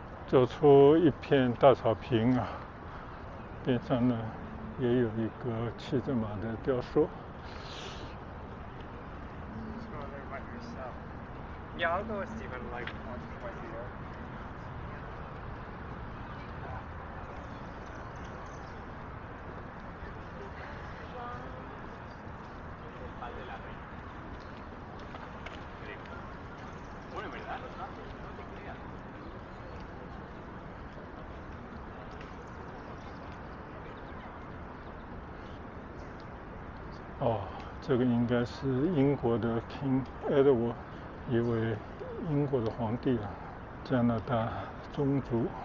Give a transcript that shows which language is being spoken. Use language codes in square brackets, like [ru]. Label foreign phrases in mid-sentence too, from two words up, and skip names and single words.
[zh] 走出一片大草坪啊，边上呢也有一个骑着马的雕塑。 [en] Yeah, I'll go with Stephen like once or twice a year. [es] Bueno, en verdad, no te creas. [zh] 哦，这个应该是英国的 King Edward， 一位英国的皇帝啊，加拿大宗族。